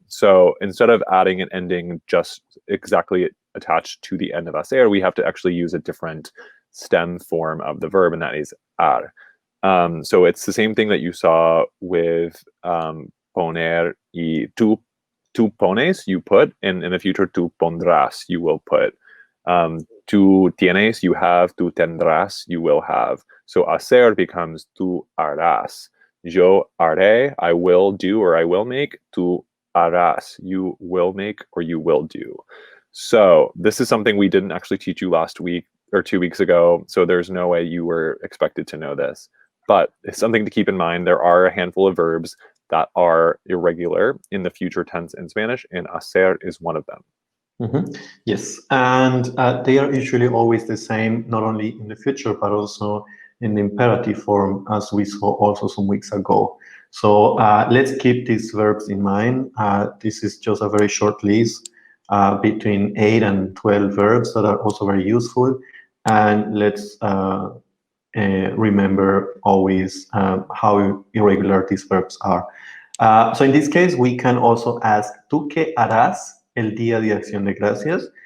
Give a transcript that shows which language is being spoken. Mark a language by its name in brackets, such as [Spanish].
[English] So instead of adding an ending just exactly attached to the end of hacer, we have to actually use a different stem form of the verb, and that is ar. So it's the same thing that you saw with poner y [Spanish] tú pones, [English] you put, and in the future, [Spanish] tú pondrás, [English] you will put. [Spanish] Tú tienes, [English] you have, [Spanish] tú tendrás, [English] you will have. So hacer becomes [Spanish] tú harás. Yo haré, [English] I will do or I will make. [Spanish] Tú harás, [English] you will make or you will do. So this is something we didn't actually teach you last week or 2 weeks ago, so there's no way you were expected to know this. But it's something to keep in mind. There are a handful of verbs that are irregular in the future tense in Spanish, and hacer is one of them. Mm-hmm. Yes, and they are usually always the same, not only in the future, but also in the imperative form, as we saw also some weeks ago. So let's keep these verbs in mind. This is just a very short list between 8 and 12 verbs that are also very useful. And let's remember always how irregular these verbs are. So in this case, we can also ask, [Spanish] ¿tú qué harás el día de Acción de Gracias?